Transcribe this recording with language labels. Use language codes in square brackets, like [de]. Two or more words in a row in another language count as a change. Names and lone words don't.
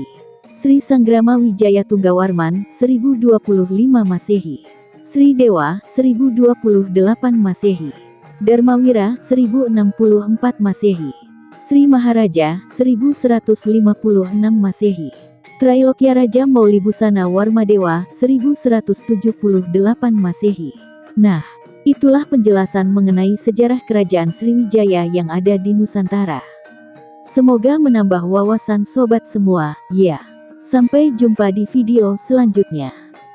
[id] Sri Sanggrama Wijaya Tunggawarman, 1025 Masehi. Sri Dewa, 1028 Masehi. Dharmawira, 1064 Masehi. Sri Maharaja, 1156 Masehi. Trailokya Raja Maulibusana Warmadewa, 1178 Masehi. Nah, itulah penjelasan mengenai sejarah Kerajaan Sriwijaya yang ada di Nusantara. Semoga menambah wawasan sobat semua, ya. Sampai jumpa di video selanjutnya.